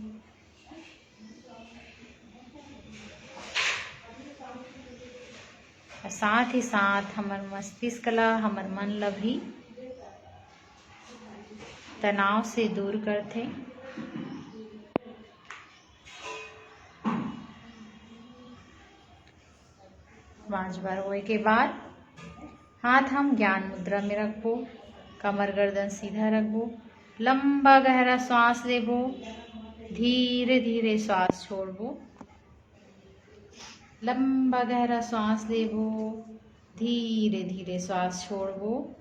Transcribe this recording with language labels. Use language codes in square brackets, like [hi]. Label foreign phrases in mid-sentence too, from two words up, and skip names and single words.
[hne] साथ ही साथ हमार मस्तिष्क ला, हमार मन ला भी तनाव से दूर करथे। पांच बार होए के बाद हाथ हम ज्ञान मुद्रा में रखबो, कमर गर्दन सीधा रखबो, लंबा गहरा श्वास लेबो, धीरे धीरे श्वास छोड़बो, लंबा गहरा श्वास लेबो, धीरे धीरे श्वास छोड़बो।